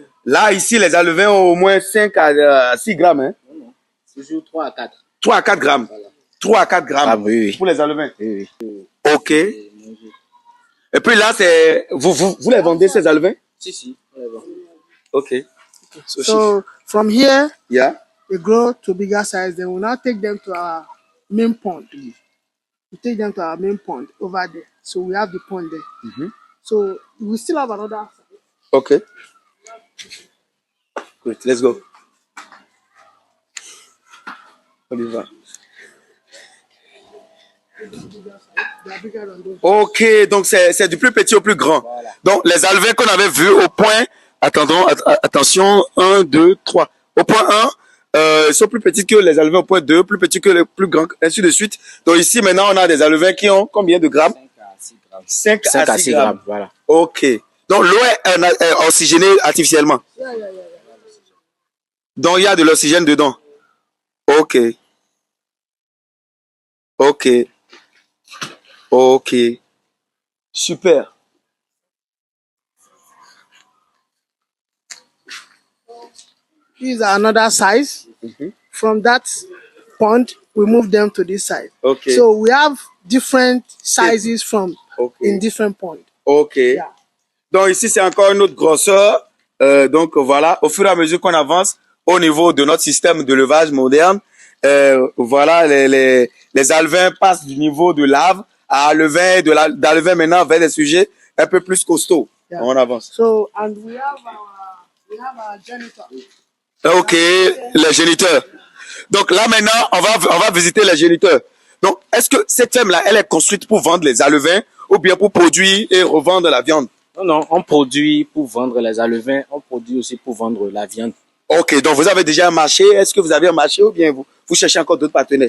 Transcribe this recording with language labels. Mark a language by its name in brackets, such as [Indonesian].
[French] Là, ici, les alevins ont au moins 5 à 6 grammes. Hein? Toujours 3 à 4. 3 à 4 grammes. Voilà. 3 à 4 grammes Ah, oui. pour les alevins. Oui. Ok. Et puis là, c'est vous les vendez, ces alevins? Si, on les vend. Ok. [English] so from here, Yeah. they grow to bigger size. Then we'll now take them to our main pond. We take them to our main pond over there. So we have the pond there. Mhm. So we still have another size. Ok. Good, let's go. [French] On y va. [English] They are bigger than those. [French] Ok, donc c'est du plus petit au plus grand. Voilà. Donc les alevins qu'on avait vus au point, attention, 1, 2, 3. Au point 1, ils sont plus petits que les alevins au point 2, plus petits que les plus grands, ainsi de suite. Donc ici maintenant on a des alevins qui ont combien de grammes? 5 à 6 grammes. 5 à 6 grammes. Voilà. Ok. Donc l'eau est oxygénée artificiellement. [English] Yeah. [French] Donc il y a de l'oxygène dedans. Ok. Ok. Ok. Super. [English] These are another size. From that pond, we move them to this side. Okay. So we have different sizes from Okay. in different ponds. Ok. Yeah. [French] Donc ici, c'est encore une autre grosseur. Donc voilà, au fur et à mesure qu'on avance au niveau de notre système de levage moderne, voilà, les alevins passent du niveau de lave à alevin, d'alevin maintenant vers des sujets un peu plus costauds. [English] Yeah. [French] On avance. [English] So and we have our janitor. [French] Ok, les géniteurs. Donc là maintenant, on va visiter les géniteurs. Donc, est-ce que cette ferme-là, elle est construite pour vendre les alevins ou bien pour produire et revendre la viande? Non, on produit pour vendre les alevins, on produit aussi pour vendre la viande. Ok, donc vous avez déjà un marché. Est-ce que vous avez un marché ou bien vous cherchez encore d'autres partenaires?